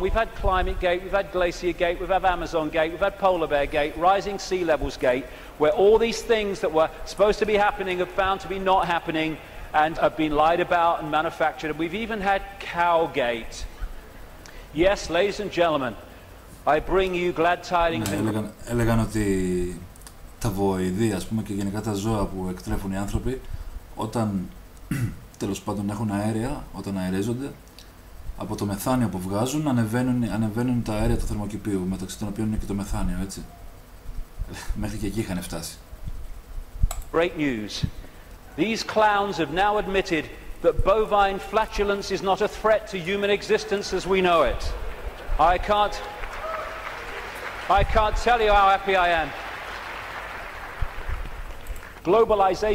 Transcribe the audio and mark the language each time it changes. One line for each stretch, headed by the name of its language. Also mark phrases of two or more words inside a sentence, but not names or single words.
English: We've had Climate Gate, we've had Glacier Gate, we've had Amazon Gate, we've had Polar Bear Gate, Rising Sea Levels Gate, where all these things that were supposed to be happening have found to be not happening and have been lied about and manufactured. And we've even had Cowgate. Yes, ladies and gentlemen, I bring you glad tidings.
Greek: Έλεγαν ότι τα βοηδή, ας πούμε, και γενικά τα ζώα που εκτρέφουν οι άνθρωποι, όταν τέλος πάντων έχουν αέρια, όταν αερίζονται, από το μεθάνιο που βγάζουν ανεβαίνουν τα αέρια του θερμοκηπίου, μεταξύ των οποίων είναι και το μεθάνιο, έτσι. Μέχρι και εκεί είχαν φτάσει.
English: Great news. These clowns have now admitted that bovine flatulence is not a threat to human existence as we know it. I can't tell you how happy I am.